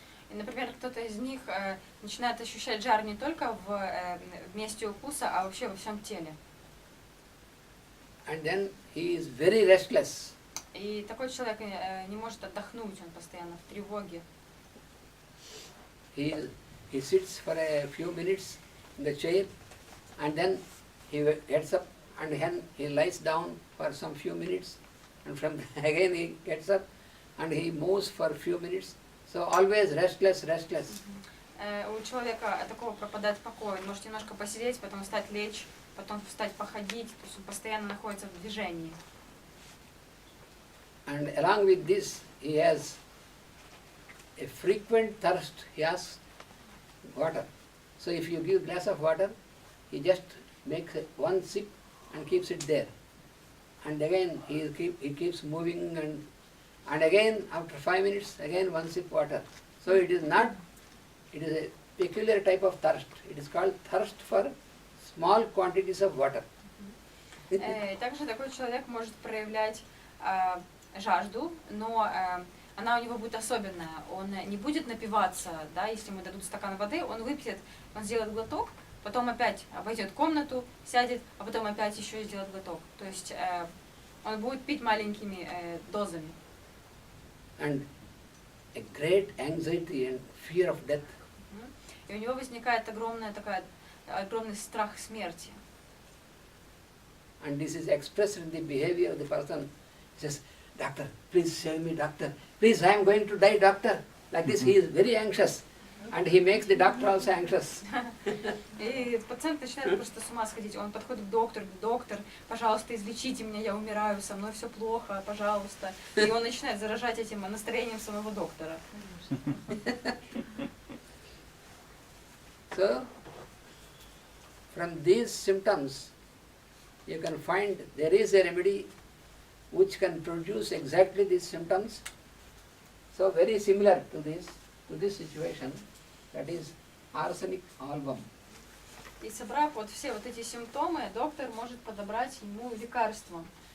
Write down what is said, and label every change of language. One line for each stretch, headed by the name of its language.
Russian: И, например, кто-то из них начинает ощущать жар не только в месте укуса, а вообще во всем теле.
English: And then he is very restless.
Russian: И такой человек не может отдохнуть, он постоянно в тревоге.
English: He sits for a few minutes in the chair, and then he gets up, and then he lies down for some few minutes, and from again he gets up, and he moves for a few minutes. So always restless.
Russian: У человека такого пропадает покой. Он может немножко посидеть, потом встать, лечь, потом встать, походить. То есть он постоянно находится в движении.
English: And along with this, he has a frequent thirst. He has water. So if you give a glass of water, he just makes one sip and keeps it there. And again he keeps moving, and again after 5 minutes, again one sip water. So it is a peculiar type of thirst. It is called thirst for small quantities of water.
Russian: Также такой человек может проявлять жажду, но она у него будет особенная. Он не будет напиваться, да, если ему дадут стакан воды, он выпьет, он сделает глоток, потом опять обойдет комнату, сядет, а потом опять еще сделает глоток. То есть он будет пить маленькими дозами.
English: And a great anxiety and fear of death.
Russian: И у него возникает огромный страх смерти.
English: And this is expressed in the behavior of the person. He says, "Doctor, please save me, doctor. Please, I am going to die, doctor." Like this, he is very anxious. And he makes the doctor also anxious.
Russian: И пациент начинает просто с ума сходить. Он подходит к доктору, говорит: доктор, пожалуйста, излечите меня, я умираю, со мной все плохо, пожалуйста. И он начинает заражать этим настроением самого доктора.
English: So, from these symptoms, you can find there is a remedy which can produce exactly these symptoms. So, very similar to this situation, that is arsenic album.
Russian: И собрав вот все вот эти симптомы, доктор может подобрать ему лекарство.